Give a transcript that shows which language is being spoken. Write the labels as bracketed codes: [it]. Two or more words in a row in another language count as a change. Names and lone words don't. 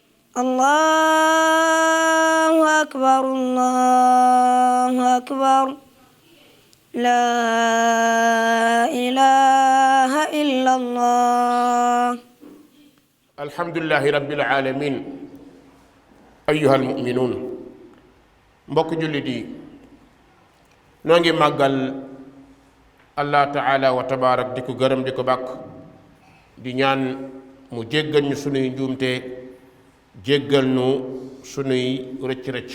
[ar] الله أكبر الله أكبر لا إله إلا الله. الحمد لله رب العالمين. أيها المؤمنون [wo] mbokk jullit yi noo ngi màggal [ar] الله تعالى وتبارك [wo] di ko gërëm di ko bàkk di ñaan mu jéggal ñu sunuy njuumte jéggal nu sunuy rëcc-rëcc.